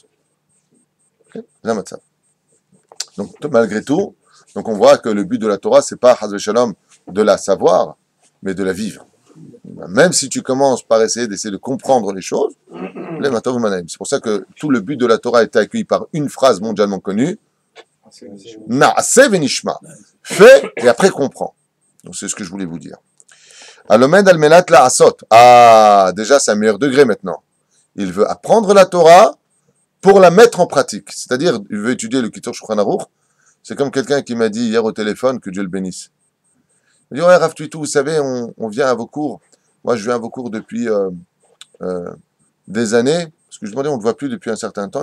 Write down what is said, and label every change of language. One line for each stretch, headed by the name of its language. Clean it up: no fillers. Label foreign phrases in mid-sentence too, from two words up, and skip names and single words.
French: Okay, donc, malgré tout, donc on voit que le but de la Torah, c'est pas,
Hebrew: חס ושלום,
French: de la savoir, mais de la vivre. Même si tu commences par essayer d'essayer de comprendre les choses, c'est pour ça que tout le but de la Torah a été accueilli par une phrase mondialement connue,
Hebrew: נעשה ונשמע,
French: fais et après comprends. Donc c'est ce que je voulais vous dire.
Hebrew: הלומד על מנת לעשות.
French: Ah, déjà c'est un meilleur degré maintenant. Il veut apprendre la Torah pour la mettre en pratique. C'est-à-dire, il veut étudier le Kitur Shulchan Aruch. C'est comme quelqu'un qui m'a dit hier au téléphone, que Dieu le bénisse. Il dit, ouais, Rav Tuitou, vous savez, on vient à vos cours. Moi, je viens à vos cours depuis des années, parce que je demandais, on ne le voit plus depuis un certain temps.